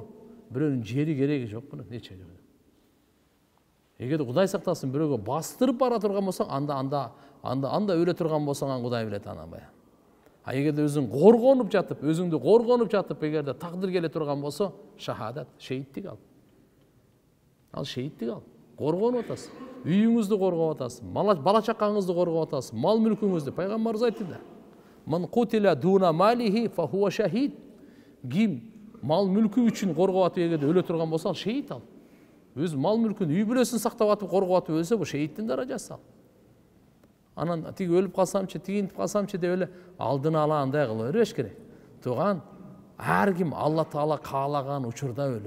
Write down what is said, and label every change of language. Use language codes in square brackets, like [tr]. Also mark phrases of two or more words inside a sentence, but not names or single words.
[ky] Бирөөнүн жери кереги жок мына, нече жок. Эгер Кудай сактасын бирөөгө бастырып бара турган болсоң, анда өлө турган болсоң, Кудай билет анабай. А эгерде өзүң коргонуп жатып, өзүңдү коргонуп жатып, эгерде тагдыр келе турган болсо, шахадат, шейиттик ал. Ал шейиттик ал. Коргонуп атасың. Үйүңүздү коргоп атасың. Бала чакаңызды коргоп атасың. Мал мүлкүңүздү. Пайгамбарыбыз айтты да. [ar] من قتل دون ماله فهو شهيد. [ky] Ким мал мүлкү үчүн коргоп атып эгерде өлө турган болсо, ал шейит ал. Өз мал мүлкүн, үй бүлөсүн сактап атып коргоп атып өлсө, бул шейиттин даражасы ал. Анан тиги өлүп калсамчы, тигинтип калсамчы деп эле алдын ала андай кыла бербеш керек. Туган, ар ким Алла Таала каалаган учурда өлөт.